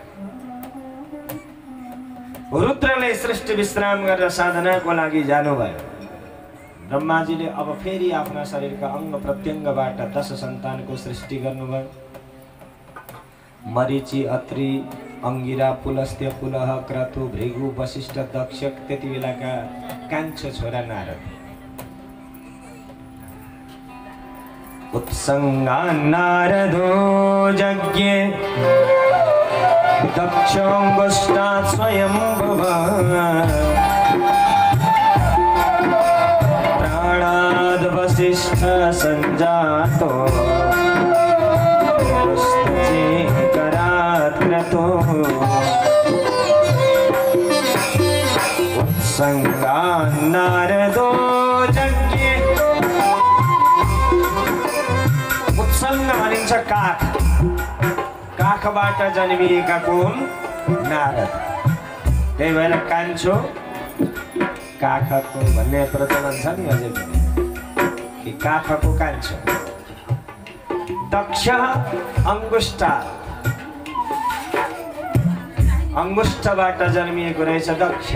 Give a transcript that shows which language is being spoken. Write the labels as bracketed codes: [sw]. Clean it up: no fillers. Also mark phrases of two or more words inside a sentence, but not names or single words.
[ne] रुद्रले सृष्टि विश्राम गरेर साधनाको लागि जानुभयो। ब्रह्माजीले अब फेरि आफ्ना शरीरका अंग प्रत्यङ्गबाट 10 सन्तानको सृष्टि गर्नुभयो। मरीचि, अत्रि, अंगिरा, पुलस्त्य, पुलह, क्रतु, भृगु, वशिष्ठ, दक्ष, त्यति बेलाका कान्छो छोरा नारद। [sa] उत्संगान् नारदो यज्ञे दक्षोऽङ्गुष्ठात् स्वयंभुवः प्राणाद् वसिष्ठ संजातो पुरुषचेकरात् क्रतो। उत्संगान् नारदो यज्ञे। [ne] उत्संग भनिन्छ काख। काखबाट जन्मिएका कोन? नारद। त्यही भएर कान्छो काखको भन्ने प्रचलन छ नि अझै पनि, कि काखको कान्छो। दक्ष अंगुष्ठ, अंगुष्ठबाट जन्मिएको रहेछ दक्ष।